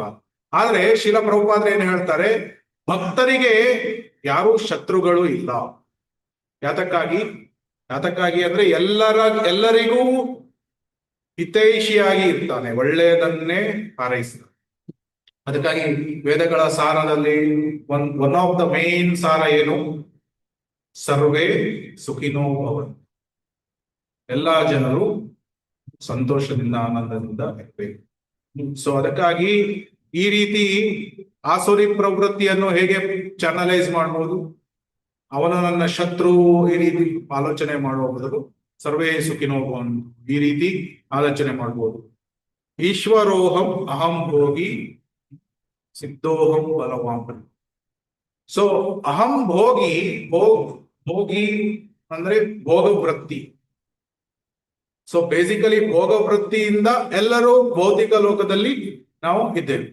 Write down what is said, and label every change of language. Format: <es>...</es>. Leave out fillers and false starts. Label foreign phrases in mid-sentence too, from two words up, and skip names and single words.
<kn>ಆದ್ರೆ ಶಿಲ ಪ್ರಭುಪಾದರು ಏನು ಹೇಳ್ತಾರೆ, ಭಕ್ತರಿಗೆ ಯಾರು ಶತ್ರುಗಳು ಇಲ್ಲ. ಯಾತಕ್ಕಾಗಿ ಅಂದ್ರೆ ಎಲ್ಲರಿಗೂ ಹಿತೈಷಿಯಾಗಿ ಇರ್ತಾನೆ, ಒಳ್ಳೆಯದನ್ನೇ ಹಾರೈಸ್ತಾನೆ. ಅದಕ್ಕಾಗಿ ವೇದಗಳ ಸಾರದಲ್ಲಿ</kn> <en>one of the main</en> <kn>ಸಾರ ಏನು?</kn> <sa>ಸರ್ವೇ ಸುಖಿನೋ ಭವಂತು.</sa> <kn>ಎಲ್ಲಾ ಜನರು ಸಂತೋಷದಿಂದ ಆನಂದದಿಂದ ಇರಬೇಕು. ಸೊ ಅದಕ್ಕಾಗಿ ಈ ರೀತಿ ಆಸುರಿ ಪ್ರವೃತ್ತಿಯನ್ನು ಹೇಗೆ ಚಾನಲೈಸ್ ಮಾಡಬಹುದು? ಅವನು ನನ್ನ ಶತ್ರು ಈ ರೀತಿ ಆಲೋಚನೆ ಮಾಡುವ ಬದಲು</kn> <sa>ಸರ್ವೇ ಸುಖಿನೋ ಭವಂತು</sa> <kn>ಈ ರೀತಿ ಆಲೋಚನೆ ಮಾಡಬಹುದು.</kn> <sa>ಈಶ್ವರೋಹಂ ಅಹಂ ಭೋಗಿ ಸಿದ್ಧೋಹಂ ಬಲವಾನ್.</sa> <kn>ಸೊ</kn> <sa>ಅಹಂ ಭೋಗಿ</sa> <kn>ಅಂದ್ರೆ ಭೋಗವೃತ್ತಿ.</kn> <en>so basically</en> <kn>ಭೋಗವೃತ್ತಿಯಿಂದ ಎಲ್ಲರೂ ಭೌತಿಕ ಲೋಕದಲ್ಲಿ ನಾವು ಇದ್ದೇವೆ.</kn>